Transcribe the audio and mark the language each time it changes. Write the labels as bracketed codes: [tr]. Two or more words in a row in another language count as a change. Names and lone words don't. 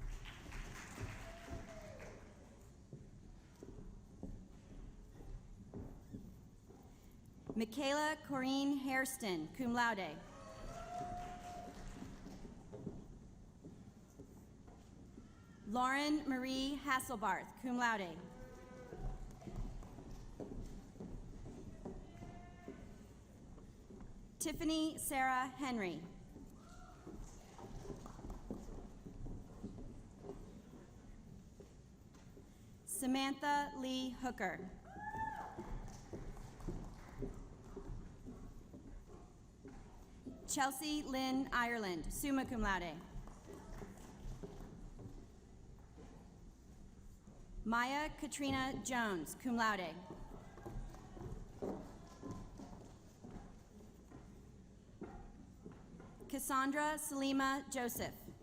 [en] Michaela Corrine Hairston, [la] cum laude. [en] Lauren Marie Hasselbarth, [la] cum laude. [en] Tiffany Sarah Henry. Samantha Lee Hooker. Chelsea Lynn Ireland, [la] summa cum laude. [en] Maya Katrina Jones, [la] cum laude. [en] Cassandra Salima Joseph.